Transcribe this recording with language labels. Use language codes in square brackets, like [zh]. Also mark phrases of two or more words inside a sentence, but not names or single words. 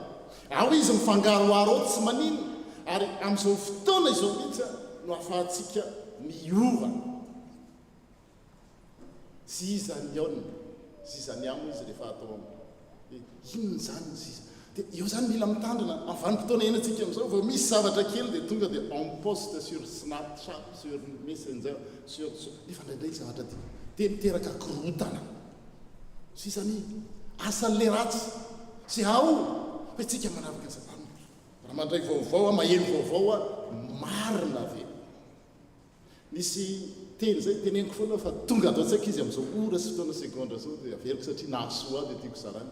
[mg] Ao izy mifangaroaro ao tsy maninona ary amin'izao fotoana izao mihitsy no ahafahantsika miova. Zizaniona izy rehefa atao inona zany ziza dia eo zany mila mitandrina amin'ny vanim-potoana enantsika amin'izao vao misy zavatra kely dia tonga dia [fr] en poste sur Snapchat, sur Messenger, sur [mg] nefa indraindray zavatra dia miteraka korotana. Zizany asan'le ratsy sy ao fa tsika manavaka zany raha mandray vaovao maheno vaovao marina ve. Nisy teny zay teneniko foana fa tonga atao tsaika izy amin'izao ora sy fotoana segondra zao dia averiko satria nahasoa dia tiako sarany.